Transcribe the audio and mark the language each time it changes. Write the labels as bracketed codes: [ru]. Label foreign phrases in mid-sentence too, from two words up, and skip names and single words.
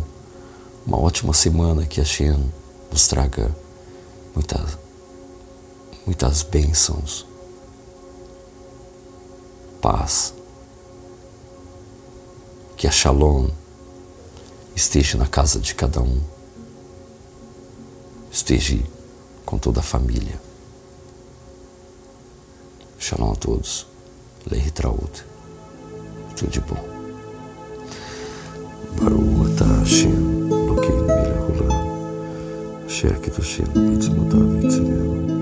[pt] Uma ótima semana, que Hashem nos traga muitas bênçãos, paz, que a Shalom esteja na casa de cada um, esteja com toda a família. Shalom a todos. [he] להתראות. [pt] Tudo de bom. [he] ברוך אתה השם אלוקינו מלך העולם, אשר קידשנו במצוותיו וציוונו